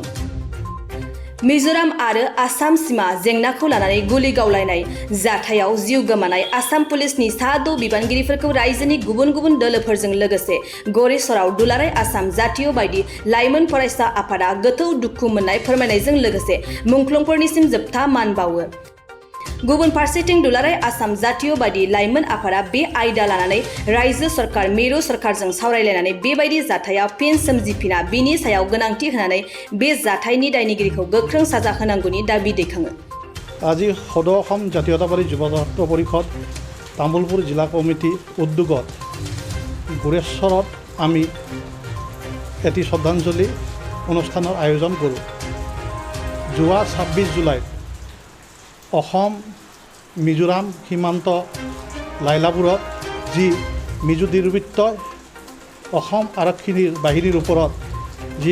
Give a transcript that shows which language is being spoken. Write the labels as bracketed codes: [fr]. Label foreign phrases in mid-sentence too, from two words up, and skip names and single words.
[brx] मिजोराम आरो आसाम सिमा जेंनाखौ लानानै गुलि गावलायनाय जाथायाव जिउ गोमानाय आसाम पुलिसनि साद' बिबानगिरिफोरखौ रायजोनि गुबुन गुबुन दोलोफोरजों लोगोसे गरेस्वराव दुलाराय आसाम जातीय बायदि लाइमोन फरायसा आफादा गोथौ दुखु मोननाय फोरमायनायजों लोगोसे मुंख्लंफोरनिसिम जोबथा मान बावो। गुबुन फारसेथिं दुलाराय आसाम जातीय बायदि लाइमोन आफादा बे आयदा लानानै रायजो सरकार मिरु सरकारजों सावरायलायनानै बेबायदि जाथाया फिन सोमजिफिना बिनि सायाव गोनांथि होनानै बे जाथायनि दायनिगिरिखौ गोख्रों साजा होनांगौनि दाबि दैखाङो। [as] আজি সদৌ অসম জাতীয়তাবাদী যুৱ ছাত্ৰ পৰিষদ তামুলপুৰ জিলা কমিটি উদ্যোগত গোৰেশ্বৰত আমি এটি শ্ৰদ্ধাঞ্জলি অনুষ্ঠানৰ আয়োজন কৰোঁ। যোৱা 26 জুলাইত অসম মিজোৰাম সীমান্ত লাইলাপুৰত যি মিজো দুৰ্বৃত্তই অসম আৰক্ষীৰ বাহিনীৰ ওপৰত যি